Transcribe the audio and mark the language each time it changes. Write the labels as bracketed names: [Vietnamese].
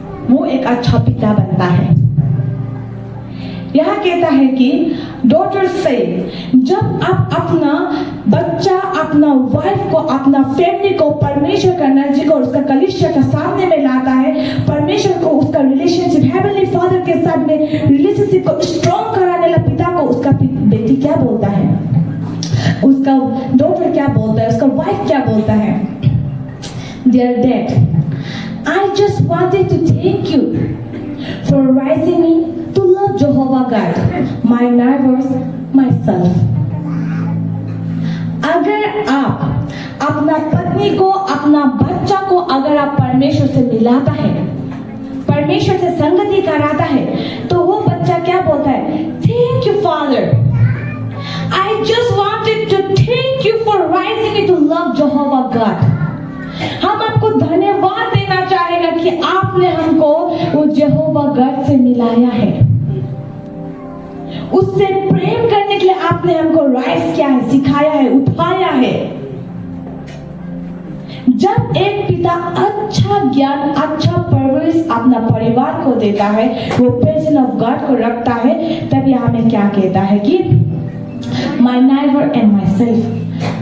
[Hindi] वो एक अच्छा पिता बनता है। यहाँ कहता है कि डॉटर से जब आप अपना बच्चा, अपना वाइफ को, अपना फैमिली को परमेश्वर का नजदीक और उसका कलीसिया का सामने में लाता है, परमेश्वर को उसका रिलेशनशिप हेवनली फादर के साथ में रिलेशनशिप को स्ट्रॉन्ग कराने वाला पिता को उसका बेटी क्या बोलता है, उसका डॉटर क्या बोलता है, उसका वाइफ क्या बोलता है? [English] Dear Dad, I just wanted to thank you for raising me to love Jehovah God, my neighbors, myself. [Hindi] अगर आप अपना पत्नी को, अपना बच्चा को अगर आप परमेश्वर से मिलाता है, परमेश्वर से संगति कराता है, तो वो बच्चा क्या बोलता है? [English] Thank you, Father. I just wanted to thank you for raising me to love Jehovah God. [Hindi] हम आपको धन्यवाद देना चाहेगा कि आपने हमको वो यहोवा गॉड से मिलाया है, उससे प्रेम करने के लिए आपने हमको राइज किया है, सिखाया है, उठाया है। जब एक पिता अच्छा ज्ञान, अच्छा परवरिश अपना परिवार को देता है, वो प्रेजेंस ऑफ गॉड को रखता है, तब यहाँ में क्या कहता है कि [English] My neighbour and myself.